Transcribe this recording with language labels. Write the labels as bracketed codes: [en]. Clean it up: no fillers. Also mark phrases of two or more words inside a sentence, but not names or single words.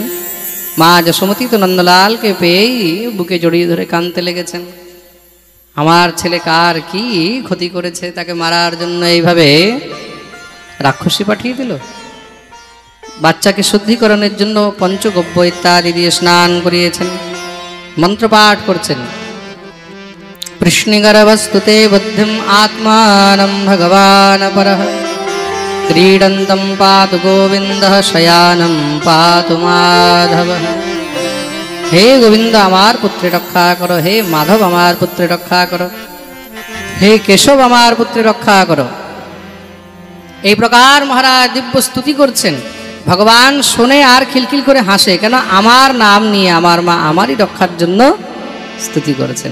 [bn] মা যশোমতী তো নন্দলালকে পেয়েই বুকে জড়িয়ে ধরে কাঁদতে লেগেছেন। আমার ছেলে কার কি ক্ষতি করেছে, তাকে মারার জন্য এইভাবে রাক্ষসী পাঠিয়ে দিল। বাচ্চাকে শুদ্ধিকরণের জন্য পঞ্চগব্য ইত্যাদি দিয়ে স্নান করিয়েছেন, মন্ত্রপাঠ করছেন। [sa] कृष्णगर्भस्तुते बुद्धिं आत्मानं भगवान् परः, क्रीडन्तं पातु गोविन्दः शयानं पातु माधवः। [bn] হে গোবিন্দ আমার পুত্রে রক্ষা করো, হে মাধব আমার পুত্রে রক্ষা করো, হে কেশব আমার পুত্রে রক্ষা করো। এই প্রকার মহারাজ দিব্য স্তুতি করছেন। ভগবান শোনে আর খিলখিল করে হাসে। কেন? আমার নাম নিয়ে আমার মা আমারই রক্ষার জন্য স্তুতি করেছেন।